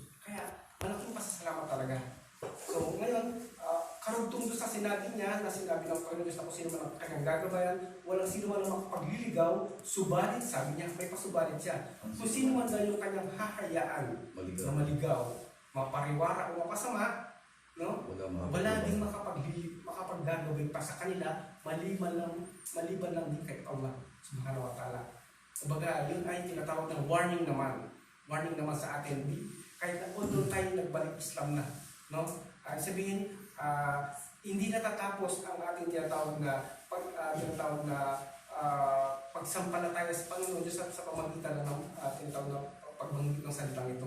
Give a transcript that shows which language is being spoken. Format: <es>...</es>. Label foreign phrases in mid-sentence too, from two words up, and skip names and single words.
<tl>Kaya malaking pasasalamat talaga. So ngayon, karugtong doon sa sinabi niya na sinabi ng Panginoon Diyos na kung sino man ang kanyang gagabayan, walang sino man ang makapagliligaw, subalit, sabi niya, may pasubalit siya. Kung sino man daw yung kanyang hahayaan na maligaw, mapariwara o mapasama, no? Wala din makapaggagawin pa sa kanila maliban lang din kay</tl> <ar>الله سبحانه وتعالى.</ar> <tl>Kumbaga, yun ay tinatawag ng warning naman sa atin. Kahit na although tayo nagbalik Islam na, no? Sabihin, hindi natatapos ang ating tinatawag na pagsampalataya sa Panginoon Diyos sa pamamagitan ng tinatawag na pagbanggit ng salitang ito.</tl>